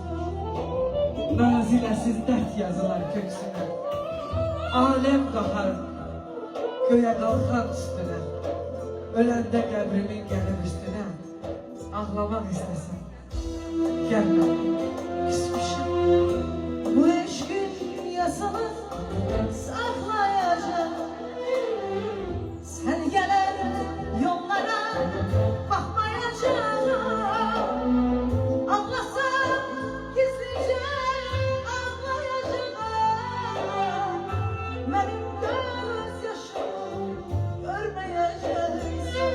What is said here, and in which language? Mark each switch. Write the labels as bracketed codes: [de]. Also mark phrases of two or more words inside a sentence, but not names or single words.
[az] Naziləsiz dərd yazılar köksünə, aləm qalxar göyə qalxan üstünə. Öləndə qəbrimin gəlir üstünə, ağlamaq istəsən, gəlmə, küsmüşəm. [tr] Bu eşkin yasını saklayacağım. Sen gelen yollara bakmayacağım. Ağlasam gizlice ağlayacağım. Benim gözyaşımı görmeyeceksin.